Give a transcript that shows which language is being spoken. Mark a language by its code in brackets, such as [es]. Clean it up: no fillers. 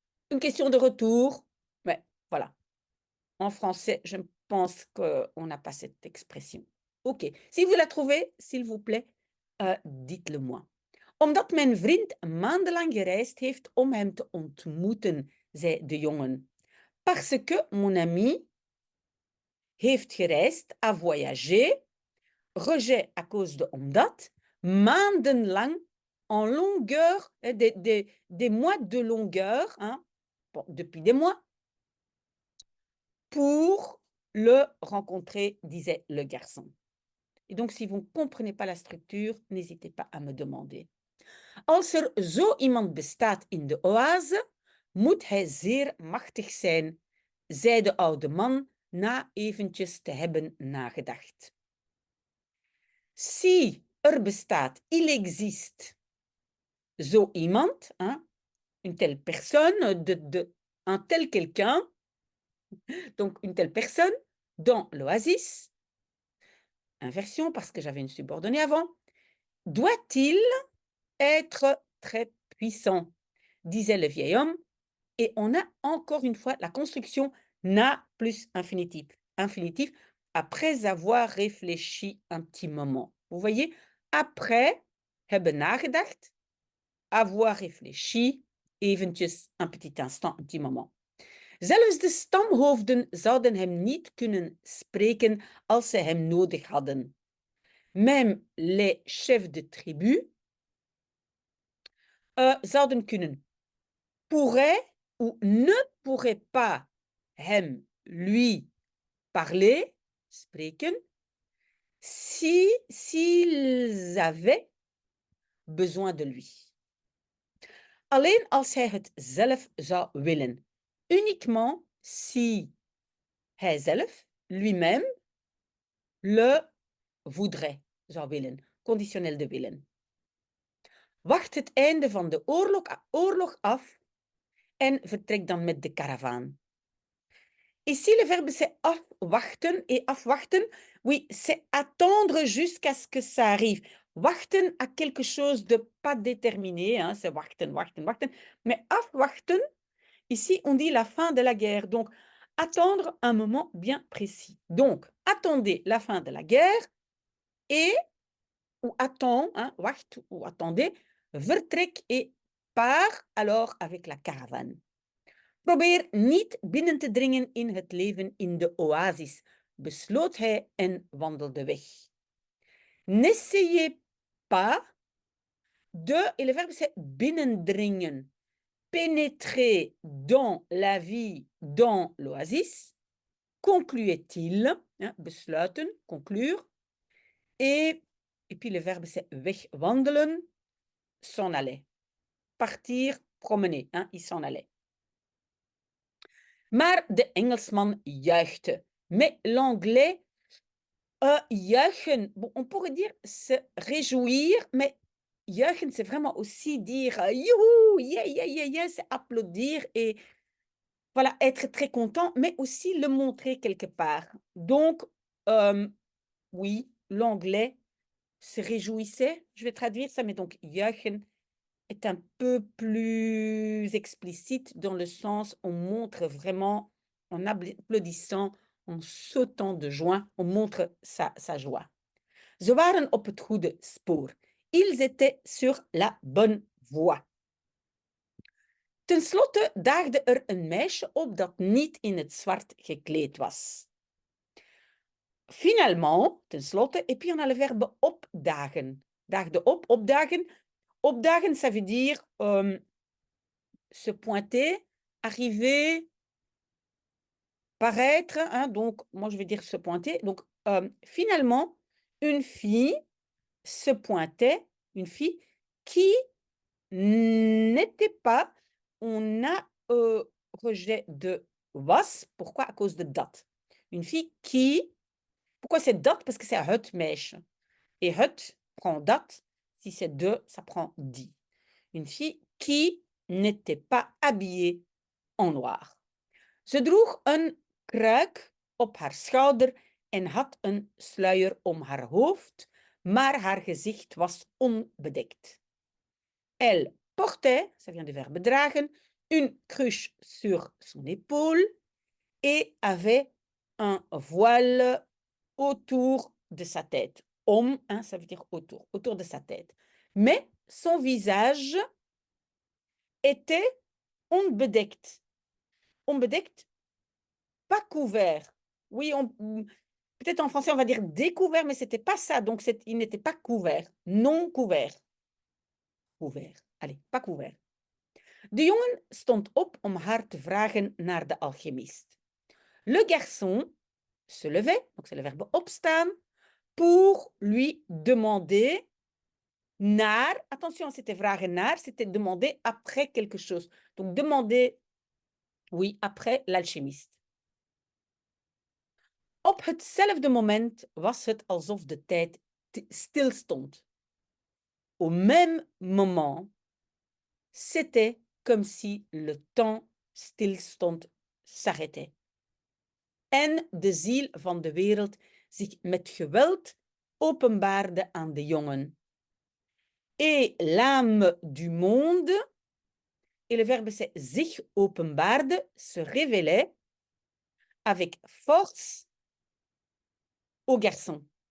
[fr] Une question de retour, mais voilà. En français, je pense qu'on n'a pas cette expression. OK. Si vous la trouvez, s'il vous plaît, dites-le moi. [nl] Omdat mijn vriend maandenlang gereisd heeft om hem te ontmoeten, zei de jongen. [fr] Parce que mon ami [nl] heeft gereisd, [fr] a voyagé, rejet à cause de omdat, maandenlang, en longueur, des mois de longueur, hein, bon, depuis des mois, pour le rencontrer, disait le garçon. Et donc, si vous ne comprenez pas la structure, n'hésitez pas à me demander. [nl] Als zo iemand bestaat in de oase, moet hij zeer machtig zijn, zei de oude man na eventjes te hebben nagedacht. [fr] Si bestaat, il existe, [nl] zo iemand, [fr] hein, une telle personne, un tel quelqu'un, donc une telle personne, dans l'oasis, inversion parce que j'avais une subordonnée avant, doit-il être très puissant, disait le vieil homme, et on a encore une fois la construction na plus infinitif. Infinitif après avoir réfléchi un petit moment. Vous voyez, après [nl] hebben nagedacht, [fr] avoir réfléchi, eventjes un petit instant, un petit moment. [nl] Zelfs de stamhoofden zouden hem niet kunnen spreken als ze hem nodig hadden. [fr] Même les chefs de tribu [nl] zouden kunnen, [fr] pourraient ou ne pourraient pas hem, lui, parler, spreken, s'ils avaient besoin de lui. [nl] Alleen als hij het zelf zou willen. [fr] Uniquement si [nl] hij zelf, [fr] lui-même le voudrait, [nl] zou willen, [fr] conditionnel de willen. [nl] Wacht het einde van de oorlog af en vertrek dan met de karavaan. [fr] Ici, le verbe c'est afwachten. Et afwachten, oui, c'est attendre jusqu'à ce que ça arrive. Wachten à quelque chose de pas déterminé, hein, c'est wachten, wachten, wachten. Mais afwachten, ici, on dit la fin de la guerre. Donc, attendre un moment bien précis. Donc, attendez la fin de la guerre et, ou attend, hein, wacht ou attendez, vertrek et part alors avec la caravane. [nl] Probeer niet binnen te dringen in het leven in de oasis, besloot hij en wandelde weg. [fr] N'essayez pas de, et le verbe c'est binnendringen, pénétrer dans la vie, dans l'oasis, concluait-il, hein, besluiten, conclure, et puis le verbe c'est wegwandelen, s'en aller, partir, promener, hein, il s'en allait. [nl] Maar de Engelsman juichte. [fr] Mais l'anglais, juichen, bon, on pourrait dire se réjouir, mais juichen, c'est vraiment aussi dire youhou, yeah, yeah, yeah, yeah, c'est applaudir et voilà, être très content, mais aussi le montrer quelque part. Donc, oui, l'anglais se réjouissait, je vais traduire ça, mais donc juichen est un peu plus explicite dans le sens on montre vraiment, en applaudissant, en sautant de joie, on montre sa joie. [nl] Ze waren op het goede spoor. [fr] Ils étaient sur la bonne voie. [nl] Ten slotte daagde er een meisje op dat niet in het zwart gekleed was. [fr] Finalement, [nl] ten slotte, [fr] et puis on a le verbe opdagen. [nl] Daagde op, [fr] opdagen. Opdagen, ça veut dire se pointer, arriver, paraître, hein, donc moi je vais dire se pointer. Donc finalement, une fille se pointait, une fille qui n'était pas, on a rejet de was, pourquoi? À cause de dat. Une fille qui, pourquoi c'est dat? Parce que c'est het meisje. Et het prend dat, si c'est de, ça prend die. Une fille qui n'était pas habillée en noir. [nl] Ze droeg een kruik op haar schouder en had een sluier om haar hoofd, maar haar gezicht was onbedekt. [fr] Elle portait, ça vient du verbe dragen, une cruche sur son épaule et avait un voile autour de sa tête. Om, hein, ça veut dire autour de sa tête. Mais son visage était onbedekt. Onbedekt, pas couvert. Oui, peut-être en français, on va dire découvert, mais ce n'était pas ça. Donc, il n'était pas couvert. Non couvert. Couvert. Allez, pas couvert. [nl] De jongen stond op om haar te vragen naar de alchimiste. [fr] Le garçon se levait, donc c'est le verbe opstaan, pour lui demander naar, attention, c'était [nl] vragen naar, [fr] c'était demander après quelque chose. Donc, demander, oui, après l'alchimiste. [nl] Op hetzelfde moment was het alsof de tijd stilstond. [fr] Au même moment, c'était comme si le temps stilstond, s'arrêtait. [nl] En de ziel van de wereld zich met geweld openbaarde aan de jongen. [fr] Et l'âme du monde, et le verbe c'est [nl] zich openbaarde, [fr] se révélait avec force au garçon.